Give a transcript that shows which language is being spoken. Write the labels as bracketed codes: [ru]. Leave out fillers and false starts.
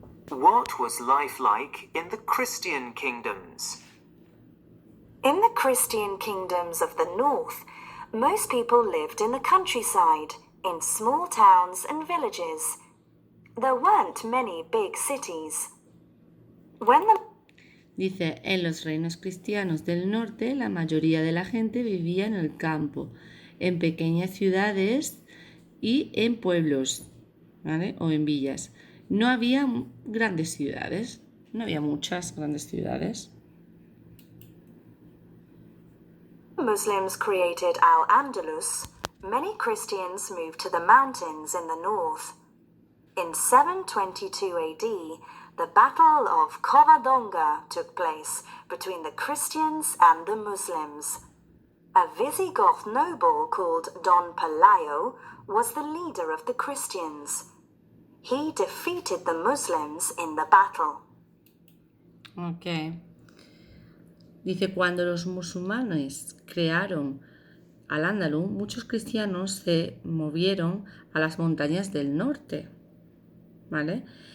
[en] What was life like in the Christian kingdoms? In the Christian kingdoms of the north, most people lived in the countryside, in small towns and villages. There weren't many big cities. [es] Dice, en los reinos cristianos del norte, la mayoría de la gente vivía en el campo, en pequeñas ciudades y en pueblos, ¿vale? O en villas. No había grandes ciudades, no había muchas grandes ciudades. [en] Muslims created Al-Andalus. Many Christians moved to the mountains in the north. In 722 AD, the Battle of Covadonga took place between the Christians and the Muslims. A Visigoth noble called Don Pelayo was the leader of the Christians. He defeated the Muslims in the battle. Okay. [es] Dice, cuando los musulmanes crearon Al-Ándalus, muchos cristianos se movieron a las montañas del norte, ¿vale?